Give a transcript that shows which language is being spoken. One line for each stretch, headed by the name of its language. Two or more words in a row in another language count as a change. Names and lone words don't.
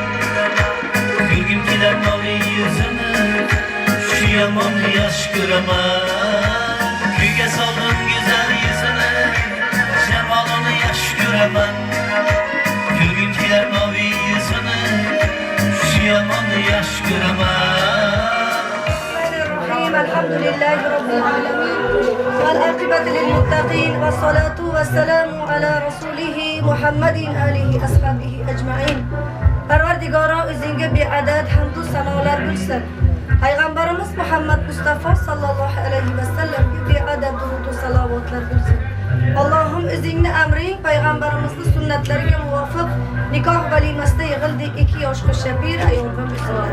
Uzbek: Ko'rgim kelar moviy yuzini, shu yomonni yaxshi ko'raman. Uyga soldim go'zal yuzini, shamolini yaxshi ko'raman. Ko'rgim kelar moviy yuzini, shu yomonni yaxshi ko'raman.
Arabic: الحمد لله رب العالمين والعاقبة للمتقين والصلاة والسلام على رسوله محمد آله أصحابه أجمعين.
Uzbek: Parvardigoro o'zingga beadad hamd va sanolar bo'lsin. Payg'ambarimiz Muhammad Mustafa
Arabic: صلى الله عليه وسلم
Uzbek: beadad durud va salovatlar bo'lsin. Allohim o'zingni amring payg'ambarimizning sunnatlariga muvofiq nikoh valimasida yig'ildik 2 yoshli shabir ayol va bo'lsinlar.